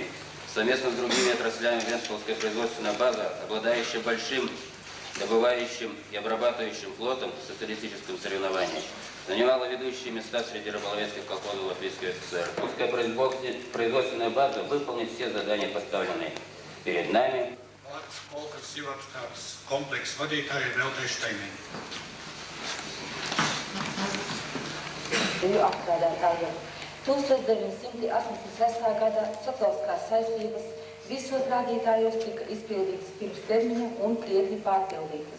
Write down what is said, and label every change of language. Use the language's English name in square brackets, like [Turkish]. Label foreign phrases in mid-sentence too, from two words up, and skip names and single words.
[Russian] Совместно с другими отраслями Венспилская производственная база, обладающая большим добывающим и обрабатывающим флотом в социалистическом соревновании, занимала ведущие места среди рыболовецких колхозов Латвийской ССР. Узкая производственная база выполнит все задания, поставленные перед нами. [Latvian] Tūkstoš 1986. gada sociāliskās saistības visos rādītājos tika izpildītas pirms termiņa un krietni pārpildītas.